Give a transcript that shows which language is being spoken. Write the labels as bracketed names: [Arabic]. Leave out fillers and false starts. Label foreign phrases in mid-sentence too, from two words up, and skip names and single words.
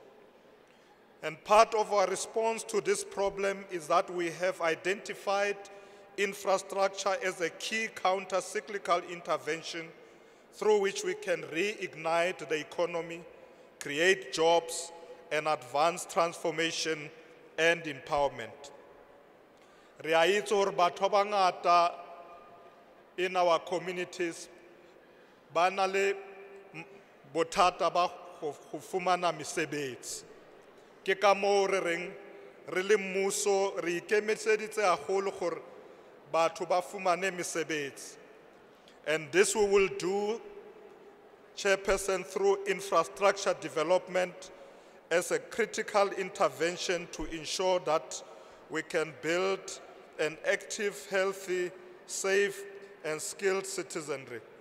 [English] And part of our response to this problem is that we have identified infrastructure as a key counter-cyclical intervention through which we can reignite the economy create jobs, and advance transformation and empowerment. [Tswana] Re a itse hore batho ba bangata [English] in our communities [Tswana] ba na le bothata ba go fumana mesebetsi. Ke ka moo re reng re le mmuso re ikemiseditse haholo gore batho ba fumane mesebetsi. [English] And this we will do, Chairperson, through infrastructure development as a critical intervention to ensure that we can build an active, healthy, safe, and skilled citizenry.